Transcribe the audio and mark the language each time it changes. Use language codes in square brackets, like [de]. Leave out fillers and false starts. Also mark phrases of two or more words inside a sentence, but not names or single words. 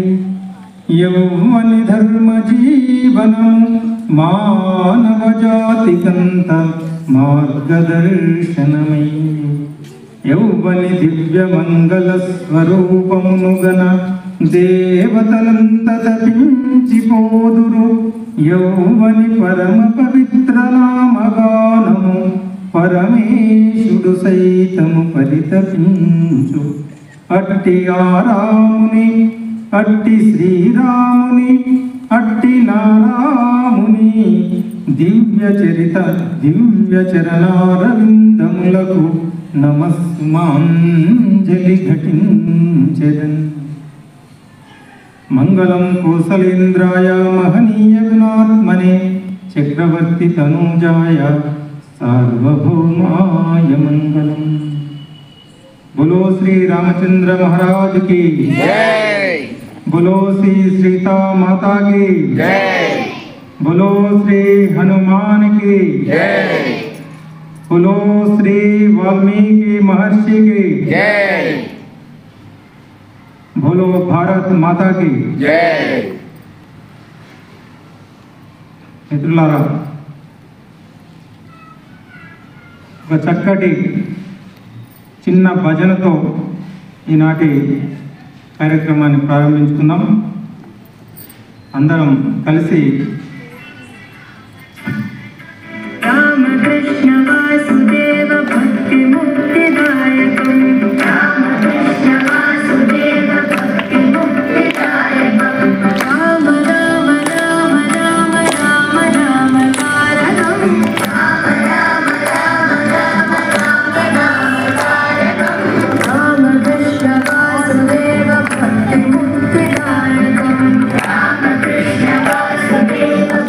[te] యౌవని ధర్మ జీవనం మానవ జాతికంత మార్గదర్శనమై। యౌవని దివ్య మంగళ స్వరూపమునుగన देवतలంత తపించిపోదురు। యౌవని పరమ పవిత్ర నామగానము పరమేశుడు సైతము పరితపించు। అట్టి ఆరాముని అట్టి శ్రీరాముని అట్టి నారాముని దివ్య చరిత దివ్య చరణారవిందములకు నమస్సుమాంజలి ఘటించెదన్। [sa] మంగళం కౌసలేంద్రాయ మహనీయ గుణాత్మనే చక్రవర్తి తనూజాయ सार्वभौमाय मंगलम। [hi] बोलो श्री रामचंद्र महाराज की जय। बोलो श्री सीता माता की जय। बोलो श्री हनुमान की जय। बोलो श्री वाल्मीकि महर्षि की जय। बोलो भारत माता की जय। [te] मित्रुलारा, ఒక చక్కటి చిన్న భజనతో ఈనాటి కార్యక్రమాన్ని ప్రారంభించుకుందాం. అందరం కలిసి రామకృష్ణ వాసుదేవ భక్తి ముక్తిదాయకం రామకృష్ణ వాసుదేవ భక్తి ముక్తిదాయకం రామ రామ రామ రామ రామ రామ తారకం రామ రామ రామ రామ రామ రామ తారకం రామకృష్ణ వాసుదేవ భక్తి ముక్తిదాయకం రామకృష్ణ వాసుదేవ